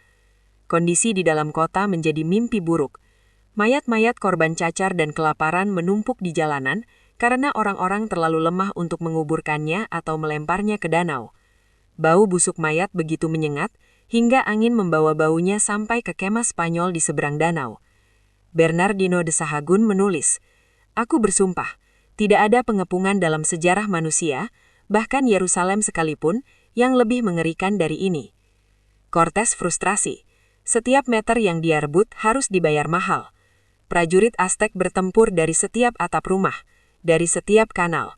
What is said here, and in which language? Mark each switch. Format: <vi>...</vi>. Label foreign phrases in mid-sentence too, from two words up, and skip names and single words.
<id>Kondisi di dalam kota menjadi mimpi buruk. Mayat-mayat korban cacar dan kelaparan menumpuk di jalanan karena orang-orang terlalu lemah untuk menguburkannya atau melemparnya ke danau. Bau busuk mayat begitu menyengat, hingga angin membawa baunya sampai ke kemah Spanyol di seberang danau. Bernardino de Sahagún menulis, "Aku bersumpah, tidak ada pengepungan dalam sejarah manusia, bahkan Yerusalem sekalipun, yang lebih mengerikan dari ini." Cortes frustrasi. Setiap meter yang dia rebut harus dibayar mahal. Prajurit Aztec bertempur dari setiap atap rumah, dari setiap kanal.</id>